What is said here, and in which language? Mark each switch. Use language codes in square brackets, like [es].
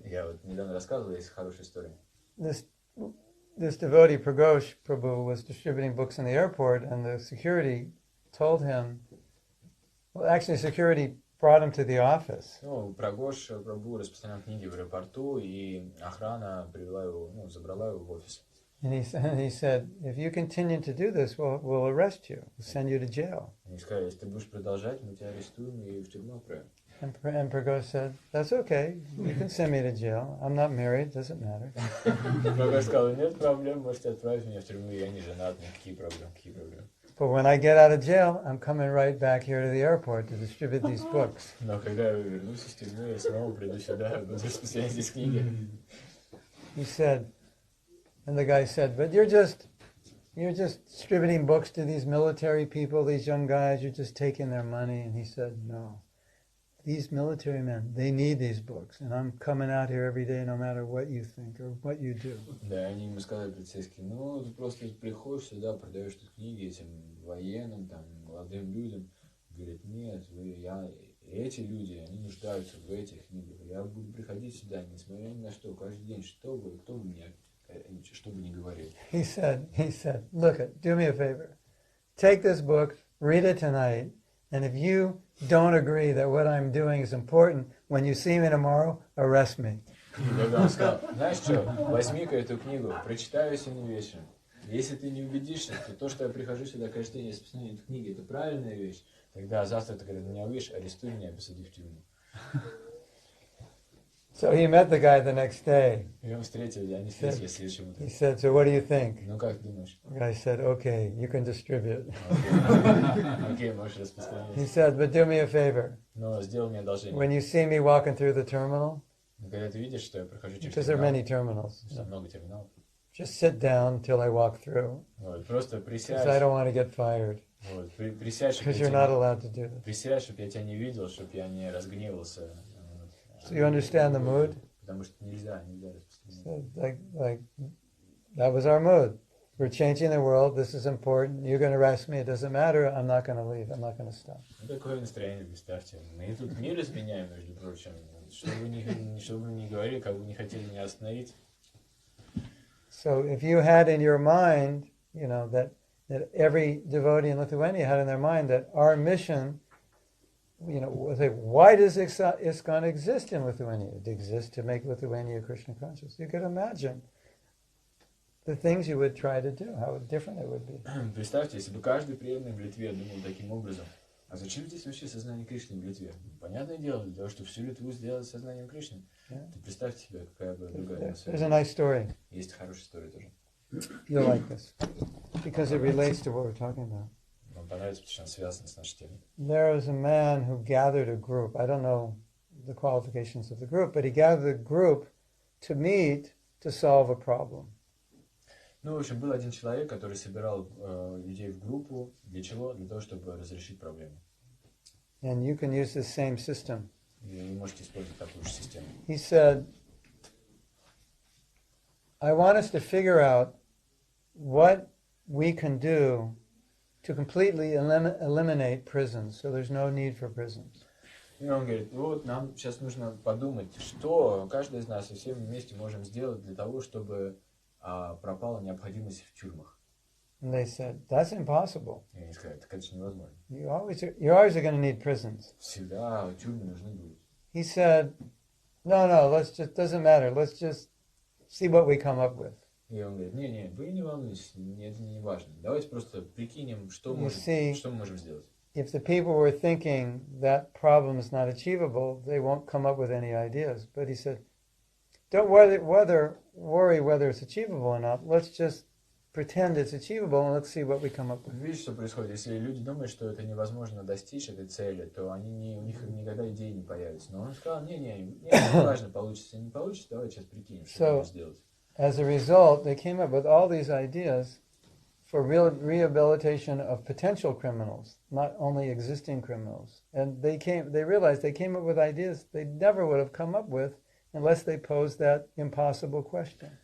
[ru] Я вот недавно рассказывал, есть хорошая история. [en] This devotee, Pragosh Prabhu, was distributing books in the airport, and the security told him, well, actually, security brought him to the office. [ru] Ну, Прагош Прабху распространял книги в аэропорту, и охрана привела его, забрала его в офис. [en] And he said, if you continue to do this, we'll arrest you. We'll send you to jail. [ru] Они сказали, если ты будешь продолжать, мы тебя арестуем и в тюрьму отправим. [en] And Pragosh said, that's okay. You can send me to jail. I'm not married. Doesn't matter. [ru] Прагош сказал, нет проблем, можете отправить меня в тюрьму, я не женат, никакие проблемы, какие проблемы. [en] But when I get out of jail, I'm coming right back here to the airport to distribute these books. [ru] Но когда я вернусь из тюрьмы, я снова приду сюда, буду распространять здесь книги. [en] He said, And the guy said, but you're just distributing books to these military people, these young guys, you're just taking their money. And he said, no, these military men, they need these books. And I'm coming out here every day no matter what you think or what you do. [ru] Да, они ему сказали, полицейские, ну, ты просто приходишь сюда, продаешь тут книги этим военным, там, молодым людям. Говорит, нет, эти люди, они нуждаются в этих книгах. Я буду приходить сюда, несмотря ни на что, каждый день, кто бы мне, что бы ни говорил. [en] He said, look, do me a favor. Take this book, read it tonight, and if you don't agree that what I'm doing is important, when you see me tomorrow, arrest me. [ru] Когда он сказал, знаешь что, возьми-ка эту книгу, прочитай ее сегодня вечером. Если ты не убедишься, то то, что я прихожу сюда каждый день, если посмотрю эту книгу, это правильная вещь, тогда завтра ты, когда меня увидишь, арестуй меня, посади в тюрьму. [en] So he met the guy the next day. [ru] И он встретил, они встретились следующим утром. [en] He said, so what do you think? [ru] Ну как думаешь? [en] The guy said, okay, you can distribute. [ru] Окей, можешь распространять. [en] He said, but do me a favor. [ru] Но сделай мне одолжение. [en] When you see me walking through the terminal, [ru] Когда ты видишь, что я прохожу через [en] because there are many terminals, [ru] там много терминалов, [en] just sit down till I walk through, [ru] вот, просто [en] because I [ru] присядь, [en] don't want to get fired, [ru] вот, присядь, [en] because you're not allowed to do this. [ru] присядь, чтобы я тебя не видел, чтобы я не разгневался. [en] So you understand the mood? [ru] Потому что нельзя распространять. [en] So like that was our mood. We're changing the world. This is important. You're going to arrest me. It doesn't matter. I'm not going to leave. I'm not going to stop. [ru] Ну, такое настроение, представьте. Мы тут мир изменяем, между прочим. Что бы ни говорили, как бы не хотели меня остановить. [en] So if you had in your mind, you know, that every devotee in Lithuania had in their mind that our mission, you know, why does ISKCON exist in Lithuania? It exists to make Lithuania Krishna conscious. You could imagine the things you would try to do, how different it would be. [ru] Представьте, если бы каждый преданный в Литве думал таким образом, а зачем здесь вообще сознание Кришны в Литве? Понятное дело, для того, чтобы всю Литву сделать сознанием Кришны. [en] Yeah. [ru] Ты представьте себе, какая бы другая [en] There's a nice story. [ru] Есть хорошая история тоже. [en] You'll like this, because it relates to what we're talking about. [ru] Вам понравится, потому что она связана с нашей темой. [en] There was a man who gathered a group. I don't know the qualifications of the group, but he gathered a group to meet to solve a problem. [ru] Ну, в общем, был один человек, который собирал людей в группу. Для чего? Для того, чтобы разрешить проблему. [en] And you can use this same system. [ru] И вы можете использовать такую же систему. [en] He said, I want us to figure out what we can do to completely eliminate prisons, so there's no need for prisons. [ru] И он говорит, вот нам сейчас нужно подумать, что каждый из нас и все вместе можем сделать для того, чтобы пропала необходимость в тюрьмах. [en] And they said, that's impossible. [ru] И они сказали, так это же невозможно. [en] You always are going to need prisons. [ru] Всегда тюрьмы нужны будут. [en] He said, no, doesn't matter. Let's just see what we come up with. [ru] И он говорит, не, вы не волнуйтесь, это не важно. Давайте просто прикинем, что мы можем сделать. [en] If the people were thinking that problem is not achievable, they won't come up with any ideas. But he said, don't worry whether it's achievable or not. Let's just pretend it's achievable and let's see what we come up with. [ru] Видишь, что происходит? Если люди думают, что это невозможно достичь этой цели, то у них никогда идеи не появятся. Но он сказал, не важно, получится или не получится, давай сейчас прикинем, что нужно сделать. [en] As a result, they came up with all these ideas for rehabilitation of potential criminals, not only existing criminals. And they realized they came up with ideas they never would have come up with unless they posed that impossible question.